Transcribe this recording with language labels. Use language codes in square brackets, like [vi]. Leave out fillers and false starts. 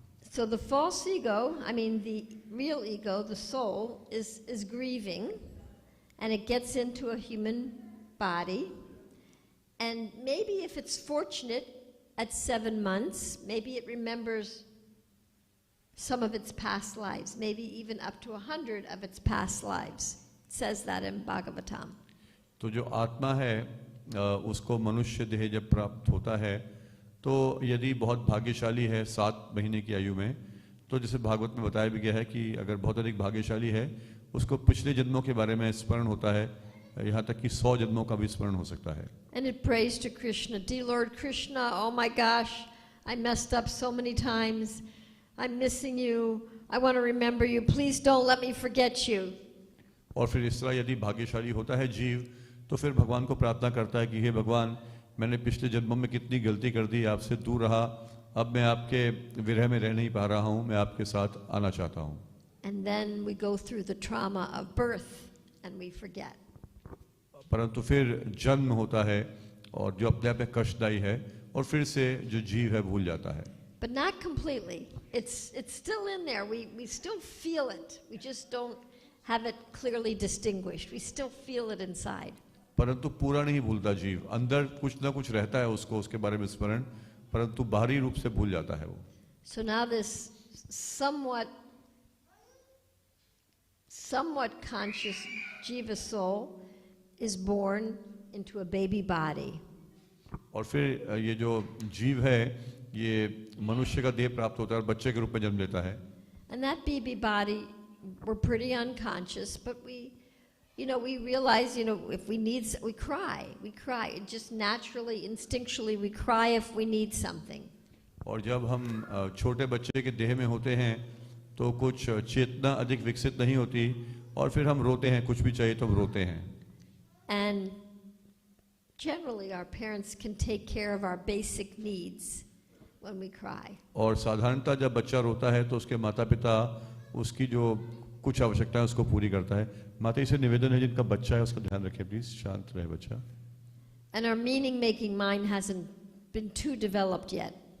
[en] So the false ego, I mean the real ego, the soul, is grieving, and it gets into a human body, and maybe if it's fortunate at 7 months, maybe it remembers some of its past lives, maybe even up to 100 of its past lives. It says that in Bhagavatam. [hi] तो जो आत्मा है उसको मनुष्य देह जब प्राप्त होता है तो यदि बहुत भाग्यशाली है 7 महीने की आयु में, तो जैसे भागवत में बताया भी गया है कि अगर बहुत अधिक भाग्यशाली है उसको पिछले जन्मों के बारे में स्मरण होता है, यहाँ तक कि 100 जन्मों का भी स्मरण हो सकता है. [en] And it prays to Krishna, dear Lord Krishna, oh my gosh, I messed up so many times. I'm missing you. I want to remember you. Please don't let me forget you. [hi] और फिर इस तरह यदि भाग्यशाली होता है जीव तो फिर भगवान को प्रार्थना करता है कि हे भगवान, मैंने पिछले जन्मों में कितनी गलती कर दी, आपसे दूर रहा, अब मैं आपके विरह में रह नहीं पा रहा हूँ, मैं आपके साथ आना चाहता हूँ. [en] And then we go through the trauma of birth and we forget. [hi] परंतु फिर जन्म होता है और जो अपने आप में कष्टदायी है और फिर से जो जीव है भूल जाता है. [en] But not completely. It's still in there. We still feel it. We just don't have it clearly distinguished. We still feel it inside. [hi] परंतु पूरा नहीं भूलता जीव, अंदर कुछ ना कुछ रहता है उसको उसके बारे में स्मरण, परंतु बाहरी रूप से भूल जाता है वो. [en] So now this somewhat conscious jiva soul is born into a baby body. [hi] और फिर ये जो जीव है ये मनुष्य का देह प्राप्त होता है और बच्चे के रूप में जन्म लेता है. [en] And that baby body, we're pretty unconscious, but we realize, if we need, we cry. It just naturally, instinctually, we cry if we need something. [hi] और जब हम छोटे बच्चे के देह में होते हैं तो कुछ चेतना अधिक विकसित नहीं होती और फिर हम रोते हैं, कुछ भी चाहिए तो हम रोते हैं. [en] And generally our parents can take care of our basic needs when we cry. [hi] और साधारणतः जब बच्चा रोता है तो उसके माता पिता उसकी जो कुछ आवश्यकता है उसको पूरी करता है. माता जी से निवेदन है जिनका बच्चा है उसका ध्यान रखें प्लीज, शांत रहे बच्चा. [en] And our meaning making mind hasn't been too developed yet.